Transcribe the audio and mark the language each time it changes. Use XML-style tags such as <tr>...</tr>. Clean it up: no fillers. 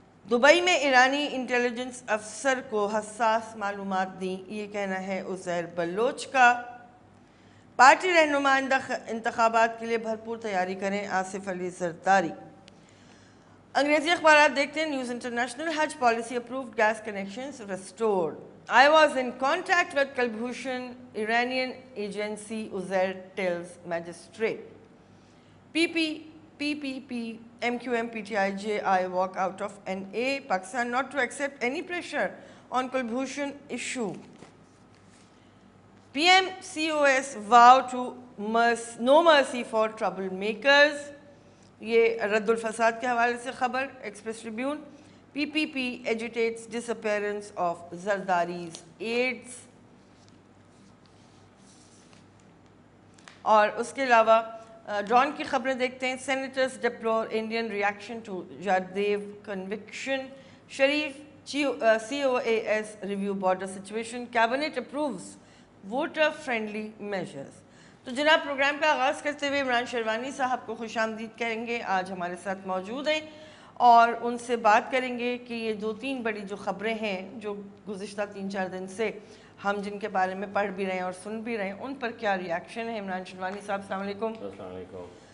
<ur>Dubai میں ایرانی intelligence افسر کو حساس معلومات دیں، یہ کہنا ہے عزیر بلوچ کا. پارٹی رہنما انتخابات کے لیے بھرپور تیاری کریں. آصف علی زرداری. انگریزی اخبارات دیکھتے ہیں.</ur> <en>News International. حج policy approved. Gas connections restored. I was in contact with Kulbhushan, Iranian agency, Uzair tells magistrate. PPP, MQM, PTI, JI walk out of NA. Pakistan not to accept any pressure on Kulbhushan issue. PM COS vow to no mercy for troublemakers.</en> <ur>یہ رد الفساد کے حوالے سے خبر.</ur> <en>Express Tribune. PPP agitates disappearance of Zardari's aides.</en> <ur>اور اس کے علاوہ ڈان کی خبریں دیکھتے ہیں.</ur> <en>Senators deplore Indian reaction to Jadhav conviction. Sharif, COAS review border situation. Cabinet approves voter friendly measures.</en> <ur>تو جناب پروگرام کا آغاز کرتے ہوئے عمران شیروانی صاحب کو خوش آمدید کہیں گے. آج ہمارے ساتھ موجود ہیں اور ان سے بات کریں گے کہ یہ 2-3 بڑی جو خبریں ہیں جو گزشتہ 3-4 دن سے ہم جن کے بارے میں پڑھ بھی رہے ہیں اور سن بھی رہے ہیں، ان پر کیا ریاکشن ہے. عمران شیروانی صاحب السلام علیکم. السلام علیکم.</ur>